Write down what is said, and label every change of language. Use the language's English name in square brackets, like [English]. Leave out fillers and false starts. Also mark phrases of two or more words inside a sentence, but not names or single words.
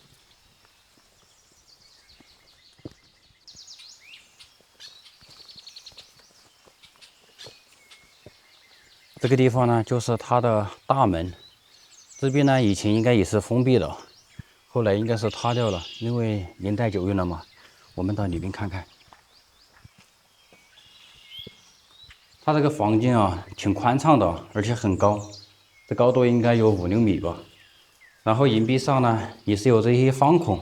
[Chinese] 這個地方呢，就是它的大門。這邊呢，以前應該也是封閉的，後來應该是塌掉了，因為年代久遠了嘛。我們到裡面看看。它這個房間啊，挺寬敞的，而且很高，這高度應該有5、6米吧。然後岩壁上呢，也是有這些方孔。